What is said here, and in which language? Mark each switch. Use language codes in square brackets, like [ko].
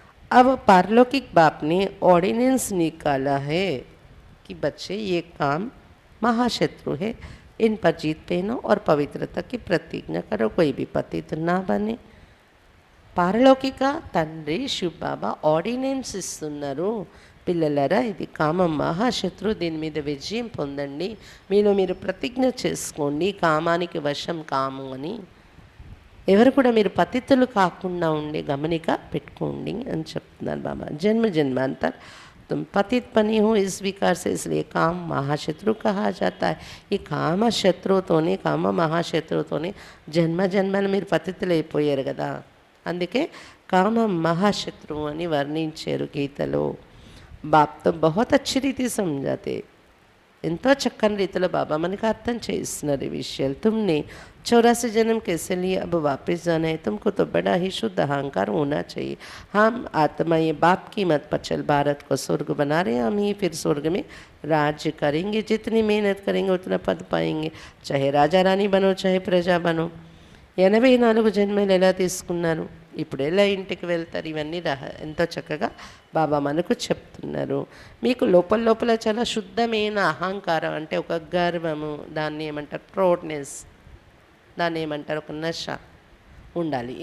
[hi] अब पारलौकिक बाप ने ऑर्डिनेंस निकाला है कि बच्चे ये काम महाशत्रु है, इन पर जीत पहनो और पवित्रता की प्रतिज्ञा करो, कोई भी पतित ना बने। [te] పారలౌకిక తండ్రి శివ బాబా ఆర్డినెన్స్ ఇస్తున్నారు, పిల్లలరా ఇది కామం మహాశత్రు, దీని మీద విజయం పొందండి, మీలో మీరు ప్రతిజ్ఞ చేసుకోండి కామానికి వశం కాము అని। ఎవరు కూడా మీరు పతితులు కాకుండా ఉండే గమనిక పెట్టుకోండి అని చెప్తున్నారు బాబా। [hi] జన్మ జన్మాంతర్ तुम पतित बनी हो इस विकार से, इसलिए काम महाशत्रु कहा जाता है। [te] ఈ కామ శత్రువుతోనే, కామ మహాశత్రువుతోనే జన్మ జన్మలు మీరు పతితులు అయిపోయారు కదా, అందుకే కామ మహాశత్రువు అని వర్ణించారు గీతలో। [hi] బాప్ తో బహుత్ అచ్చి రీతి సమझाते, [te] ఎంతో చక్కని రీతిలో బాబా మనకు అర్థం చేస్తున్నారు ఈ విషయాలు। [hi] तुमने 84 जन्म कैसे लिए, अब वापस जाना है, तुमको तो बड़ा ही शुद्ध अहंकार होना चाहिए। हम आत्मा ये बाप की मत पर चल भारत को स्वर्ग बना रहे हैं, हम ही फिर स्वर्ग में राज्य करेंगे, जितनी मेहनत करेंगे उतना पद पाएंगे, चाहे राजा रानी बनो चाहे प्रजा बनो। [te] 84 జన్మలు ఎలా తీసుకున్నారు, ఇప్పుడు ఎలా ఇంటికి వెళ్తారు, ఇవన్నీ ఎంతో చక్కగా బాబా మనకు చెప్తున్నారు। మీకు లోపల లోపల చాలా శుద్ధమైన అహంకారం అంటే ఒక గర్వము, దాన్ని ఏమంటారు ప్రౌడ్నెస్, దాన్ని ఏమంటారు ఒక నశ ఉండాలి।